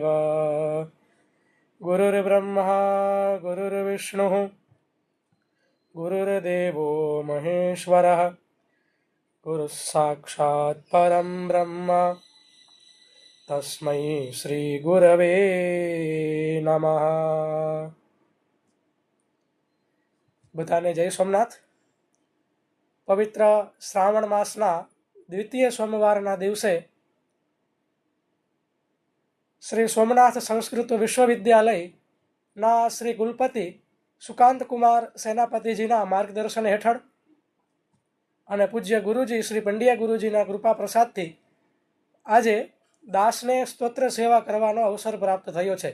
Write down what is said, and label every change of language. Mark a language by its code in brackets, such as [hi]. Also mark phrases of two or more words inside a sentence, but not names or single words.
[sa] गुरुर्ब्रह्मा गुरुर्विष्णुः गुरुर्देवो महेश्वरः गुरुः साक्षात् परं ब्रह्म तस्मै श्रीगुरवे नमः। [gu] બધાને જય સોમનાથ। પવિત્ર શ્રાવણ માસના દ્વિતીય સોમવારના દિવસે શ્રી સોમનાથ સંસ્કૃત વિશ્વવિદ્યાલયના શ્રી કુલપતિ સુકાંત કુમાર સેનાપતિજીના માર્ગદર્શન હેઠળ અને પૂજ્ય ગુરુજી શ્રી પંડ્યા ગુરુજીના કૃપા પ્રસાદથી આજે દાસને સ્તોત્ર સેવા કરવાનો અવસર પ્રાપ્ત થયો છે।